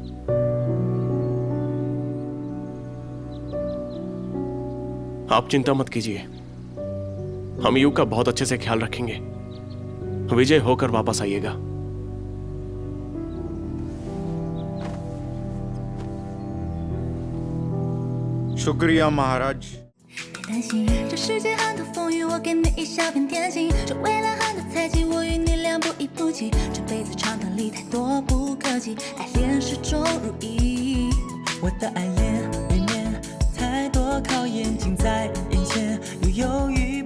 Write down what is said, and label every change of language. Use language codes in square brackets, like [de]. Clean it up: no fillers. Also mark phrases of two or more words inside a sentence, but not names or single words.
[hi] आप चिंता मत कीजिए, हम यू का बहुत अच्छे से ख्याल रखेंगे। विजय होकर वापस आइएगा। शुक्रिया महाराज। [zh] 担心这世界很多风雨，我给你一小片天晴。这未来很多猜忌，我与你俩不离不弃。这辈子长短里太多不可及，爱恋始终如一。我的爱恋里面太多考验近在眼前，又犹豫